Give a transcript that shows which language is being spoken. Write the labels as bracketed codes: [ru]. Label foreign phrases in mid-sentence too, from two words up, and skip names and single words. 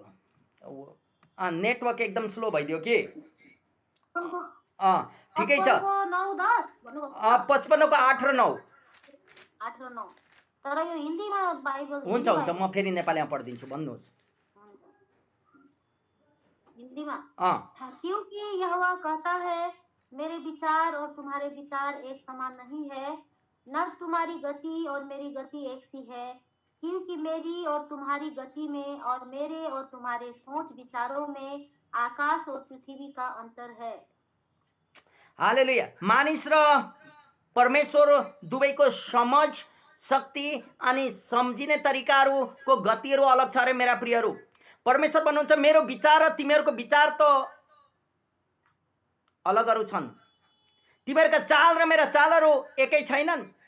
[ne] नेटवर्क एकदम स्लो भइदियो कि? ठिकै छ। 55:8-9 तर यो हिन्दीमा बाइबल हुन्छ हुन्छ, म फेरि नेपालीमा पढिदिन्छु, भन्नुहोस् हिन्दीमा। [hi] क्योंकि यहोवा कहता है, मेरे विचार और तुम्हारे विचार एक समान नहीं है, न तुम्हारी गति और मेरी गति एक सी है, क्योंकि मेरी और तुम्हारी गति में और मेरे और तुम्हारे सोच विचारों में आकाश और पृथ्वी का अंतर है। [ne] हालेलुया। मानिस र परमेश्वर दुवैको समझ, शक्ति अनि सम्झिने तरिकाहरूको गतिहरू अलग छ अरे मेरा प्रियहरू। परमेश्वर भन्नुहुन्छ मेरो विचार र तिमीहरूको विचार त अलगहरू छन्। तिमीहरूका चाल र मेरा चालहरू एकै छैनन्।